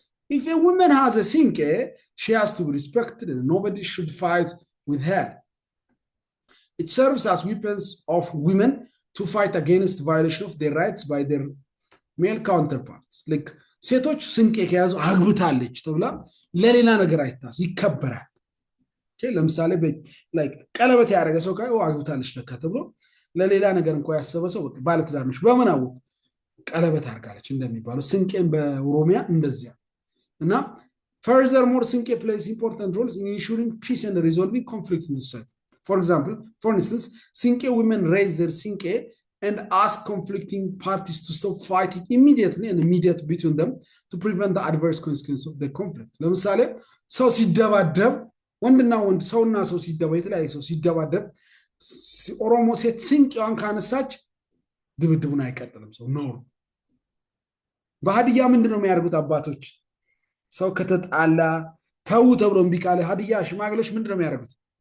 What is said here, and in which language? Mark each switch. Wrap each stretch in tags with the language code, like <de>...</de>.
<en>If a woman has a Sinke, she has to be respected and nobody should fight with her. It serves as weapons of women to fight against violation of their rights by their male counterparts.</en> <am>Like ሴቶች ስንቄ ከያዙ አግብታለች ተብላ ለሌላ ነገር አይታስ ይከበራል። ኦኬ ለምሳሌ like ቀለበት ያደረገ ሰው ካይ አግብታለች ለካ ተብሎ ለሌላ ነገር እንኳን ያሰበ ሰው ባለትዳር ነች በምን አወቁ ቀለበት አድርጋለች እንደሚባለው ስንቄን በኦሮሚያ እንደዚያ እና</am> <en>furthermore Sinke plays important roles in ensuring peace and resolving conflicts in society. For instance, Sinke women raise their Sinke and ask conflicting parties to stop fighting immediately and immediate between them to prevent the adverse consequences of the conflict.</en> <am>ለምሳሌ ሰው ሲደባደብ ወንድና ወንድ ሰውና ሰው ሲደባደብ የተለያየ ሰው ሲደባደብ ኦሮሞ ሴት ሲንቄዋን ካነሳች ድብድቡን አይቀጥልም ሰው ነው። በሀዲያ ምንድነው የሚያደርጉት አባቶች ሰው ከተጣላ ተው ተብሎ እምቢ ካለ ሀዲያ ሽማግሌዎች ምንድነው የሚያደርጉት?</am>